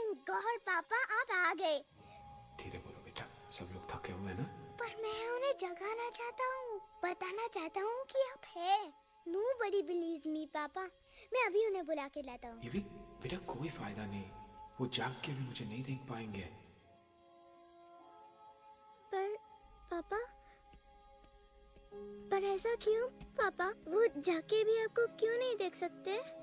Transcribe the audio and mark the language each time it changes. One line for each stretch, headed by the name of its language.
Hindi: और पापा आप आ गए। धीरे बोलो बेटा, सब लोग थके हुए हैं ना। पर मैं उन्हें जगाना चाहता हूँ, बताना चाहता हूँ कि आप है।
English: Nobody believes me, पापा।
Hindi: मैं अभी उन्हें बुला के लाता हूँ। ये भी बेटा कोई फायदा नहीं, वो जाग के भी मुझे नहीं देख पाएंगे। पर पापा, पर ऐसा क्यों पापा? वो जाके भी आपको क्यों नहीं देख सकते?